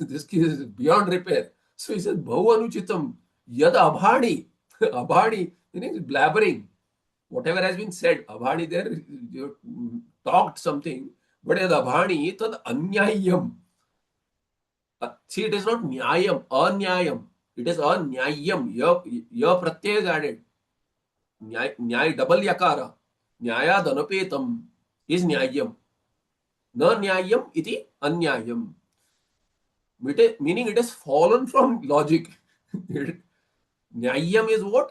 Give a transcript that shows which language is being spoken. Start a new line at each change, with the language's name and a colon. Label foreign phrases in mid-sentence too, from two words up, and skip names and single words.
English: This is beyond repair. So he says,
Sanskrit: भवु अनुचितम् यद् अभाणि.
English: Abhani, meaning blabbering. Whatever has been said, Abhani there, you talked something, but
Sanskrit: यद् अभाणि तद् अन्याय्यम्.
English: See, it is not
Sanskrit: न्याय्यम् अन्याय्यम्.
English: It is Anyayam.
Sanskrit: य प्रत्यय
English: is added. Nyay, double yakara.
Sanskrit: न्यायाद् अनपेतम्
English: is Nyayam.
Sanskrit: न न्याय्यम् इति अन्याय्यम्.
English: Meaning it has fallen from logic. Nyayam is what?